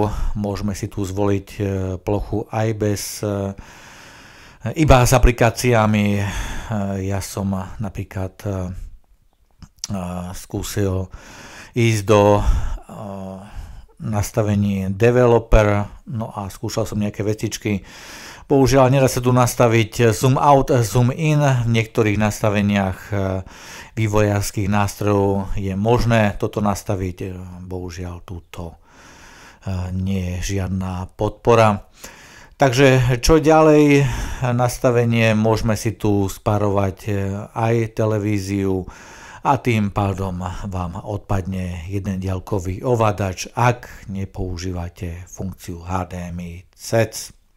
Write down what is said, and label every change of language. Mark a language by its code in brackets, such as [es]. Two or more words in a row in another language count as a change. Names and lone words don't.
[sk] Môžeme si tu zvoliť plochu aj bez iba s aplikáciami. Ja som napríklad skúsil ísť do nastavení developer, no a skúšal som nejaké vecičky. Bohužiaľ nedá sa tu nastaviť [en] zoom out, zoom in. [sk] V niektorých nastaveniach vývojárskych nástrojov je možné toto nastaviť. Bohužiaľ túto nie je žiadna podpora. Takže čo ďalej, nastavenie, môžeme si tu spárovať aj televíziu a tým pádom vám odpadne jeden diaľkový ovládač, ak nepoužívate funkciu HDMI CEC.